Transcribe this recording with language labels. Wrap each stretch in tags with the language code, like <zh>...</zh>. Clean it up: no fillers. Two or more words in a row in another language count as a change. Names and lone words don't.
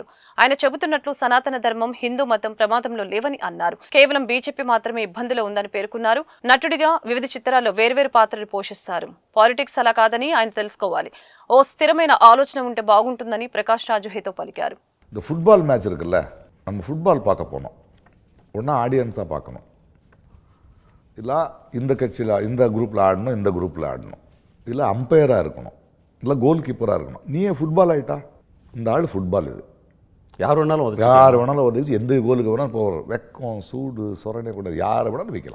<te>ఆయన చెబుతున్నట్లు సనాతన ధర్మం, హిందూ మతం ప్రమాదంలో లేవని అన్నారు. కేవలం బీజేపీ మాత్రమే ఇబ్బందులో ఉందని పేర్కొన్నారు. నటుడిగా వివిధ చిత్రాల్లో వేర్వేరు పాత్రలు పోషిస్తారు. పాలిటిక్స్ అలా కాదని ఆయన తెలుసుకోవాలి. ఓ స్థిరమైన ఆలోచన ఉంటే బాగుంటుందని ప్రకాష్ రాజు హితో పలికారు.</te> <en>football match</en> <ta>இருக்குல்ல, நம்ம ஃபுட்பால் பார்க்க போனோம். ஒன்றா ஆடியன்ஸாக பார்க்கணும். இல்லை இந்த கட்சியில் இந்த குரூப்பில் ஆடணும், இந்த குரூப்பில் ஆடணும், இல்லை அம்பையராக இருக்கணும், இல்லை கோல் கீப்பராக இருக்கணும். நீயே ஃபுட்பால் ஆகிட்டா இந்த ஆள் ஃபுட்பால். இது யார் வேணாலும் உதவிச்சு எந்த கோலுக்கு வேணாலும் போகிறோம். வெக்கம், சூடு, சொரணை கூட யாரை வேணாலும் வைக்கலாம்.</ta>